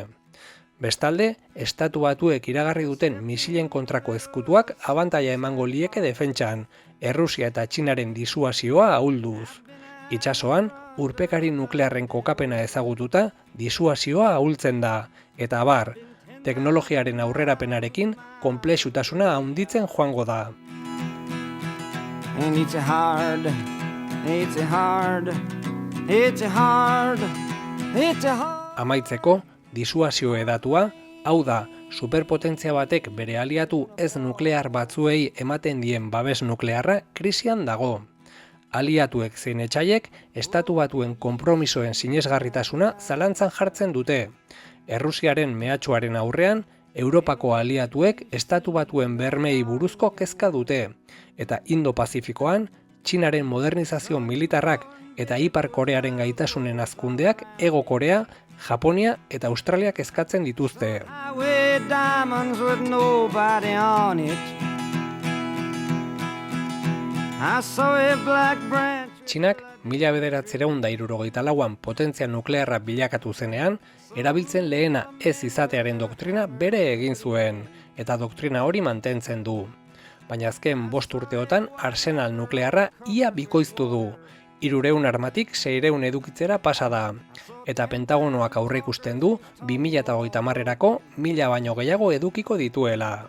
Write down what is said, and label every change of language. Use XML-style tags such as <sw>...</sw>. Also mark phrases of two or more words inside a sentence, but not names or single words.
<eu>Bestalde, Estatu Batuek iragarri duten misilen kontrako ezkutuak abantaila emango lieke defentsan, Errusia eta Txinaren disuasioa ahulduz. Itsasoan, urpekari nuklearren kokapena ezagututa, disuasioa ahultzen da, eta abar, teknologiaren aurrerapenarekin konplexutasuna handitzen joango da.</eu> <en>And it's hard. It's hard. It's hard. It's hard.</en> <eu>Amaitzeko, disuasio edatua, hau da, superpotentzia batek bere aliatu ez nuklear batzuei ematen dien babes nuklearra krisian dago. Aliatuek zein etsaiek Estatu Batuen konpromisoen sinesgarritasuna zalantzan jartzen dute. Errusiaren mehatxuaren aurrean, Europako aliatuek Estatu Batuen bermei buruzko kezka dute, eta Indo-Pazifikoan, Txinaren modernizazio militarrak eta Ipar Korearen gaitasunen hazkundeak Hego Korea, Japonia eta Australiak eskatzen dituzte.</eu> <en>Highway diamonds with nobody on it. I saw a black branch.</en> <eu>Txinak 1964an potentzia nuklearra bilakatu zenean, erabiltzen lehena ez izatearen doktrina bere egin zuen, eta doktrina hori mantentzen du. Baina azken 5 urteotan arsenal nuklearra ia bikoiztu du. 300 armatik 600 edukitzera pasa da, eta Pentagonoak aurreikusten du 2030erako 1000 baino gehiago edukiko dituela.</eu>